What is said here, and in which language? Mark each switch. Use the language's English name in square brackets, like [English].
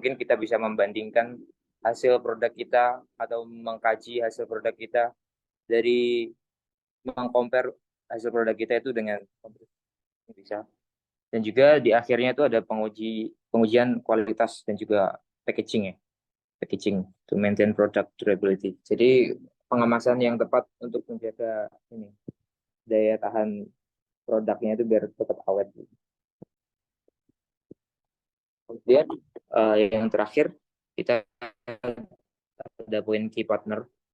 [Indonesian] Mungkin kita bisa membandingkan hasil produk kita atau mengkaji hasil produk kita dari mengcompare hasil produk kita itu dengan bisa. Dan juga di akhirnya itu ada pengujian kualitas dan juga packaging ya. [English] Packaging to maintain product durability. [Indonesian] Jadi pengemasan yang tepat untuk menjaga ini daya tahan produknya itu biar tetap awet. Kemudian yang terakhir kita ada poin key partner.